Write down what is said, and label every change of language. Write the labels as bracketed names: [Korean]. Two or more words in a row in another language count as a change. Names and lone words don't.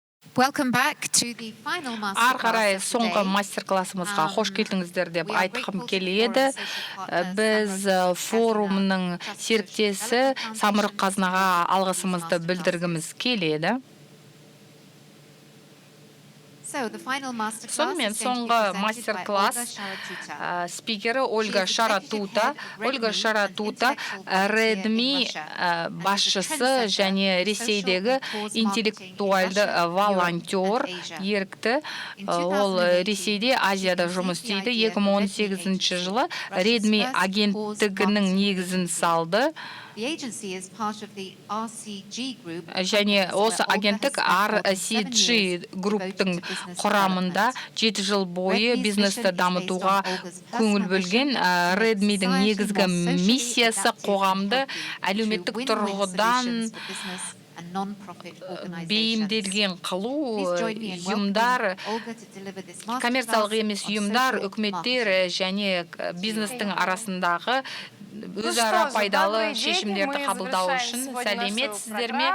[English] Welcome back to the final [Kazakh] Ары қарай [English] masterclass of [Kazakh] соңғы [English] today. [Kazakh] мастер-классымызға қош келдіңіздер деп [English] We are [Kazakh] айтқым [English] grateful to [Kazakh] келеді. [English] Forum Social Partners, [Kazakh] Біз [English] Samruk [Kazakh] форумның [English] Kazina, Trust Social [Kazakh] серіктесі [English] Development [Kazakh] Самұрық [English] Foundation, [Kazakh] қазынаға [English] these [Kazakh] алғысымызды [English] masterclasses. [Kazakh] білдіргіміз келеді. [English] So, the final masterclass [Kazakh] Сонымен [English] is going to be [Kazakh] соңғы [English] presented by Olga [Kazakh] мастер-класс [English] Sharatuta. [Kazakh] спикері Ольга [English] She is [Kazakh] Шаратута. [English] executive head of [Kazakh] Ольга [English] Redmi, [Kazakh] Шаратута [English] an intellectual volunteer in [Kazakh] Redmi [English] Russia, and is a [Kazakh] басшысы [English] trendsetter [Kazakh] және [English] in [Kazakh] Ресейдегі [English] social and cause [Kazakh] интеллектуалды [English] marketing in Russia, [Kazakh] волонтер, [English] Europe and Asia. [Kazakh] ерікті. [English] In [Kazakh] Ол [English] 2018, [Kazakh] Ресейде, Азияда [English] she [Kazakh] жұмыс [English] conceived [Kazakh] істейді. [English] the idea for [Kazakh] 2018 жылы [English] Russia's [Kazakh] Redmi [English] first [Kazakh] агенттігінің [English] cause [Kazakh] негізін [English] marketing [Kazakh] салды. [English] The agency is part of the RCG group. [Kazakh] Және осы агенттік RCG групптың құрамында 7 жыл бойы бизнесті дамытуға көңіл бөлген. Redmi'дің негізгі миссиясы қоғамды әлеуметтік тұрғыдан бейімделген қылу, ұйымдар, коммерциялық емес ұйымдар, үкіметтер және бизнестің арасындағы өзара пайдалы шешімдерді қабылдау үшін сәлеметсіздер ме?